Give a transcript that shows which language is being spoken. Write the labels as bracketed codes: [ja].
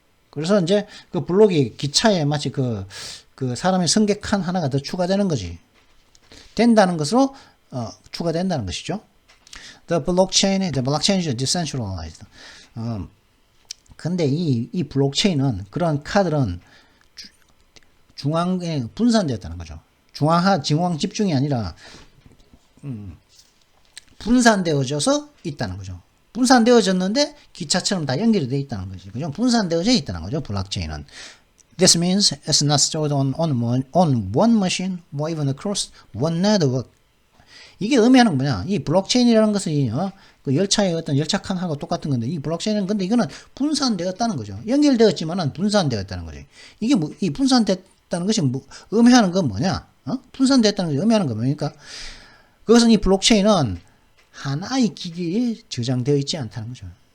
[ko] 그래서 이제 그 블록이 기차에 마치 그 사람의 승객 하나가 더 추가되는 거지. 된다는 것으로, 추가된다는 것이죠. [en] The blockchain is decentralized. [ko] 근데 이 블록체인은, 그런 카드는 중앙에 분산되었다는 거죠. 중앙 집중이 아니라, 분산되어져서 있다는 거죠. 분산되어졌는데 기차처럼 다 연결이 되어 있다는 거죠. 그죠? 분산되어져 있다는 거죠. 블록체인은. [en] This means it's not stored on one machine or even across one network. [ko] 이게 의미하는 뭐냐? 이 블록체인이라는 것은 그 열차의 어떤 열차 칸하고 똑같은 건데 이 블록체인은 근데 이거는 분산되었다는 거죠. 연결되었지만은 분산되었다는 거죠. 이게 이 분산됐다는 것이 의미하는 건 뭐냐? 분산됐다는 것이 의미하는 건 뭡니까? 그것은 이 블록체인은 하나의 기기에 저장되어 있지 않다는 거죠.